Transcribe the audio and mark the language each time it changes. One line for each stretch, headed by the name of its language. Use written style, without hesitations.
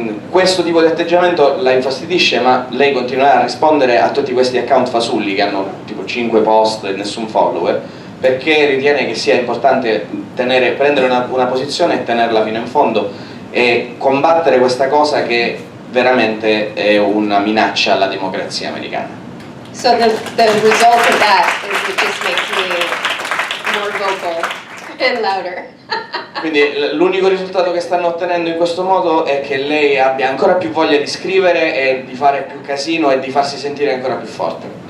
Italian: Questo tipo di atteggiamento la infastidisce, ma lei continuerà a rispondere a tutti questi account fasulli che hanno tipo 5 post e nessun follower, perché ritiene che sia importante prendere una posizione e tenerla fino in fondo e combattere questa cosa che veramente è una minaccia alla democrazia americana.
English: So the result of that is it just makes me more vocal and louder.
Italian: Quindi l'unico risultato che stanno ottenendo in questo modo è che lei abbia ancora più voglia di scrivere e di fare più casino e di farsi sentire ancora più forte.